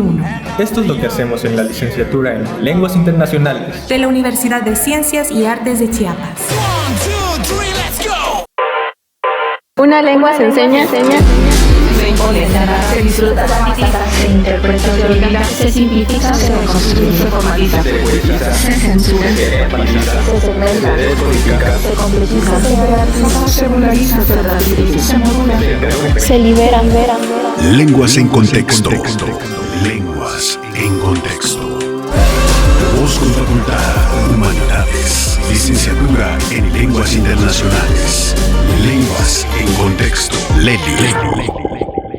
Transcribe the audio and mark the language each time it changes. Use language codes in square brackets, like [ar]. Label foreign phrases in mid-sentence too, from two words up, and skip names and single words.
[es] Esto es lo que hacemos en la licenciatura en Lenguas Internacionales de la Universidad de Ciencias y Artes de Chiapas. Una lengua se enseña. Se disfruta, se interpreta, se organiza, se simplifica, se reconstruye, se formaliza, se poetiza, se censura, se enfatiza, se segmenta, se descodifica, se completiza, se jerarquiza, se vulgariza, se relativiza, se modula, se libera. Lenguas en contexto. Lenguas en contexto. Voz con Facultad Humanidades. Licenciatura en Lenguas Internacionales. Lenguas en contexto. LELI.